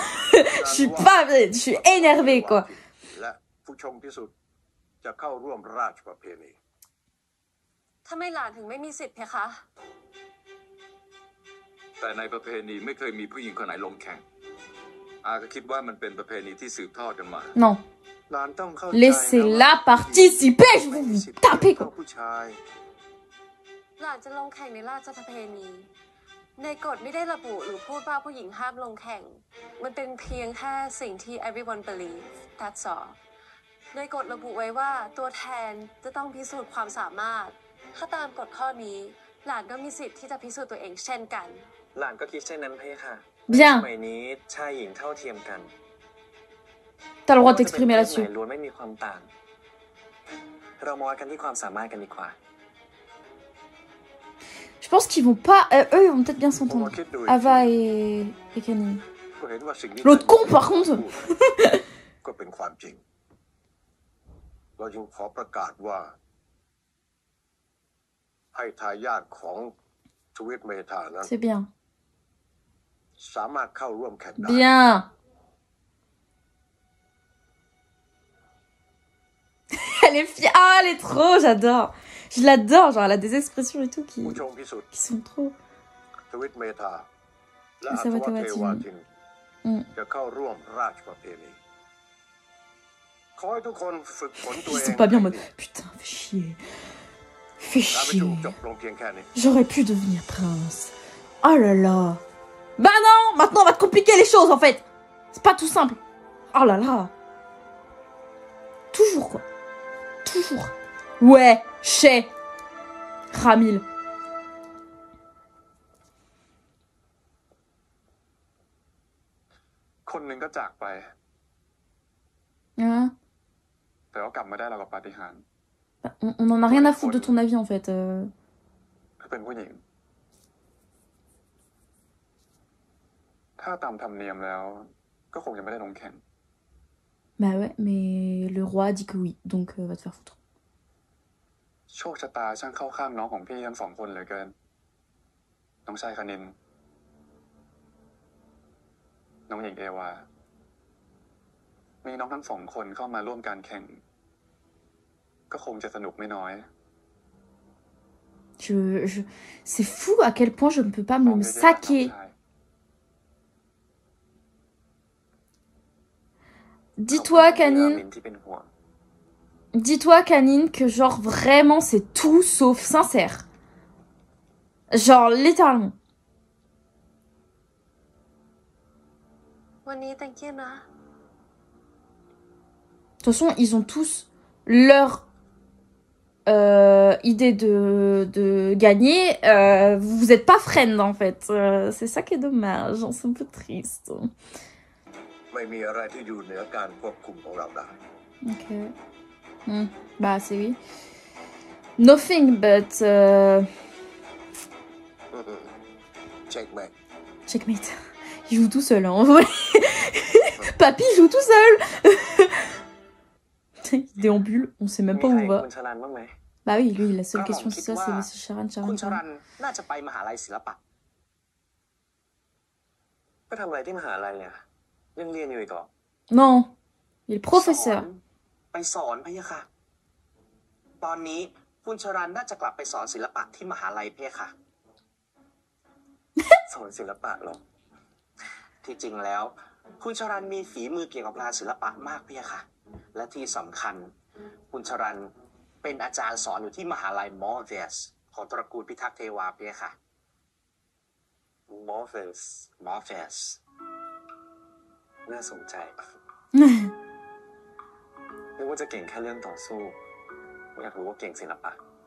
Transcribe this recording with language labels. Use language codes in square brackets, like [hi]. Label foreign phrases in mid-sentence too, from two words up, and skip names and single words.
[fr] Je suis énervée, quoi. Non. Laissez-la participer, je vais vous taper, quoi. [th] ในกฎไม่ได้ระบุหรือพูดว่าผู้หญิงห้ามลงแข่งมันเป็นเพียงแค่สิ่งที่ [en] everyone believe that's all [th] ในกฎระบุไว้ว่าตัวแทนจะต้องพิสูจน์ความสามารถถ้าตามกฎข้อนี้หลานก็มีสิทธิ์ที่จะพิสูจน์ตัวเองเช่นกันหลานก็คิดเช่นนั้นพี่ค่ะ [fr] Bien. [th] สมัยนี้ชายหญิงเท่าเทียมกัน [fr] T'as le droit de t'exprimer là-dessus. [th] ล้วนไม่มีความต่างเรามาวัดกันที่ความสามารถกันดีกว่า [fr] Je pense qu'ils vont pas... eux, ils vont peut-être bien s'entendre. Ava et Kanin. L'autre con, par contre. [th] ก็เป็นความจริงเราจึงขอประกาศว่าให้ทายาทของทวิตเมธานั้น [fr] C'est bien. [th] สามารถเข้าร่วมแข่งได้ [fr] Bien. Elle est fière. Ah, elle est trop, j'adore. Je l'adore, genre elle a des expressions et tout qui [th] ผู้ชงพิสุทธิ์ [fr] sont trop. [th] ทวิตเมธาและ [fr] Mais [th] อั [fr] ça [th] ศ [fr] va [th] ว [fr] te [th] เทวา [fr] watiner. [th] ทิน Mm. จะเข้าร่วมราชประเพณีขอให้ทุกคนฝึกฝนตัว [fr] Ils [th] เอ [fr] sont [th] ง [fr] pas bien en [th] ให้ [fr] mode [th] ดี [fr] putain, fais chier. Fais [th] การประ [fr] chier. [th] ชุมจบลงเพียงแค่นี้ [fr] J'aurais pu devenir prince. Oh là là. Bah non, maintenant on va te compliquer les choses en fait. C'est pas tout simple. Oh là là. Toujours quoi. Toujours. Ouais, chez Ramil. [th] คนหนึ่งก็จากไป [fr] Hein? [th] แต่ก็กลับมาได้เรากับปาฏิหาริย์ [fr] Bah, on en a rien à foutre de ton avis en fait. [th] คือเป็นผู้หญิง ถ้าตามธรรมเนียมแล้ว ก็คงจะไม่ได้ลงแข่ง [fr] Bah ouais, mais le roi a dit que oui, donc va te faire foutre. [th] โชคชะตาช่างเข้าข้างน้องของพี่ทั้งสองคนเหลือเกิน น้องชายคณิน น้องหญิงเอวา มีน้องทั้งสองคนเข้ามาร่วมการแข่ง ก็คงจะสนุกไม่น้อย [fr] C'est fou à quel point je ne peux pas me saquer. Dis-toi, Canine. Dis-toi, Canine, que genre vraiment c'est tout sauf sincère. Genre littéralement. [th] วันนี้ [en] thank you [th] นะ [fr] De toute façon, ils ont tous leur idée de gagner. Vous êtes pas friends en fait. C'est ça qui est dommage. C'est un peu triste. [th] ไม่มีอะไรที่อยู่เหนือการควบคุมของเราได้ [fr] Ok. Bah c'est oui. [en] Nothing but checkmate checkmate. [fr] Il joue tout seul, hein, en vrai. Papy joue tout seul. Il déambule, on sait même pas où on va. [th] คุณชลันบ้างไหม [fr] Bah oui, lui, la seule question c'est ça, c'est Monsieur Charan, [th] คุณช [fr] Charan. [th] รันน่าจะไปมหาลัยศิลปะ ก็ทำอะไรที่มหาลัยอ่ะยังเรียนอยู่อีกเหรอ [fr] Non, il est professeur. [th] ไปสอนพะยะค่ะ ตอนนี้คุณชรันน่าจะกลับไปสอนศิลปะที่มหาลัยพะยะค่ะ สอนศิลปะเหรอ ที่จริงแล้ว คุณชรันมีฝีมือเกี่ยวกับงานศิลปะมากพะยะค่ะ และที่สำคัญ คุณชรันเป็นอาจารย์สอนอยู่ที่มหาลัยมอร์เวสของตระกูลพิทักษ์เทวาพะยะค่ะ มอร์เวส น่าสนใจ นึกว่าจะเก่งแค่เรื่องต่อสู้อยากรู้ว่าเก่งศิลปะ